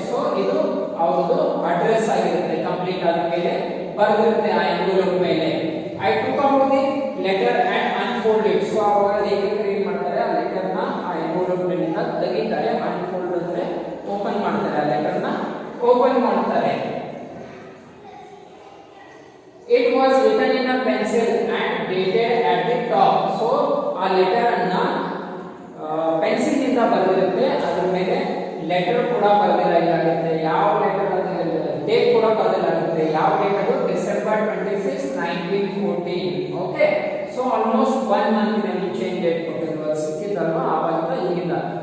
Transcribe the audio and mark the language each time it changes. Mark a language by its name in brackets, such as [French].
[Kannada] So ಇದು ಅವರದು address ಆಗಿರುತ್ತೆ, ಕಂಪ್ಲೀಟ್ ಆದ ಮೇಲೆ ಬರೆದಿರುತ್ತೆ ಆ ಎನ್ವಲಪ್ ಮೇಲೆ. [English] I took out the letter and unfold it. [Kannada] So ಅವಾಗ ಲೇಖಕರು ಏನ್ ಮಾಡ್ತಾರೆ, ಆ ಲೆಟರ್ ನ ಆ ಎನ್ವಲಪ್ ನಿಂದ ತೆಗಿತಾರೆ. ಅನ್ಫೋಲ್ಡ್ ಅಂದ್ರೆ ಓಪನ್ ಮಾಡ್ತಾರೆ, ಆ ಲೆಟರ್ ನ ಓಪನ್ ಮಾಡ್ತಾರೆ. [English] It was written in a pencil and dated at the top. [Kannada] So ಆ ಲೆಟರ್ ಅನ್ನ ಪೆನ್ಸಿಲ್ ನಿಂದ ಬರೆದಿರುತ್ತೆ, ಅದರ ಮೇಲೆ ಲೆಟರ್ ಕೂಡ ಬರೆದಿರಲಾಗುತ್ತೆ. ಯಾವ ಲೆಟರ್ ಅಂತ ಡೇಟ್ ಕೂಡ ಬರೆದಿರಲಾಗುತ್ತೆ. ಯಾವ ಡೇಟ್ ಅದು? December 26, 1914. Okay, so almost 1 month ಮುಂಚೆ ಡೇಟ್ ಕೊಟ್ಟಿದ್ರು, ಸಿಕ್ಕಿದ್ದಲ್ವಾ ಆವಾಗಿಂದ ಈಗಿಂದ.